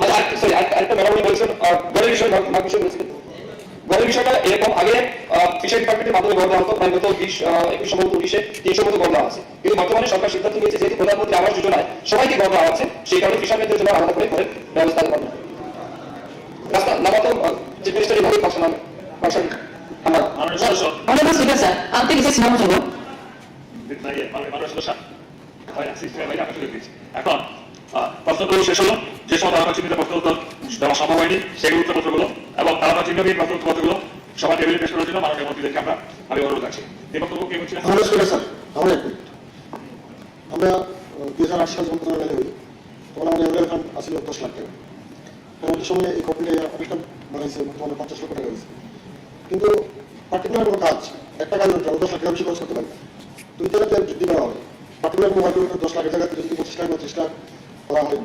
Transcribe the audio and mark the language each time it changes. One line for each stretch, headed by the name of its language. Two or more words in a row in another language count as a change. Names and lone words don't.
Bangla: সরি আরেকটা ম্যাডাম বলছেন গড়ের বিষয় বলছিলেন গড়ের বিষয়টা এরকম আগে
English: fishery department
Bangla: মাধ্যমে গড় দেওয়া হতো প্রায় গত 21 সম্ভবত 20-এ 300 মতো গড় দেওয়া আছে কিন্তু বর্তমানে সরকার সিদ্ধান্ত নিয়েছে যেহেতু প্রধানমন্ত্রী আবাস যোজনায় সবাইকে গড় দেওয়া আছে সেই কারণে ফিশারম্যানদের জন্য আলাদা করে ঘরের ব্যবস্থা করা হবে রাস্তা নামাতো যে মিনিস্টারি ভাবে ফাংশন হবে আমার
English: Honorable Speaker, sir,
Kok Borok: ang tigisa sinamo jugo.
Bangla: এখন প্রশ্নগুলো শেষ হলো যে সব তারা চিহ্নিত প্রশ্ন উত্তর দেওয়া সম্ভব হয়নি সেগুলো উত্তরপত্রগুলো এবং তারা চিহ্নবিহীন প্রশ্ন উত্তরপত্রগুলো সবার টেবিলে পেশ করার জন্য মাননীয় মন্ত্রীদেরকে আমি অনুরোধ রাখছি এই বক্তব্য কে বলছিলেন স্যার আমরা 2008 সাল যখন মেলে হই তখন আমাদের
English: MLA fund
Bangla: আসছিল 10 লাখ টাকা পরবর্তী সময়ে এই কোম্পানি অনেকটা বাড়াইছে বর্তমানে 50 লক্ষ টাকা হয়েছে কিন্তু পার্টিকুলার কোনো কাজ একটা কাজ হচ্ছে 10 লাখ টাকা বেশি খরচ করতে পারি 2 জায়গাতে বৃদ্ধি করা হবে পার্টিকুলার হয়তো 10 লাখের জায়গায় যদি 25 লাখ বা 30 লাখ করা হয়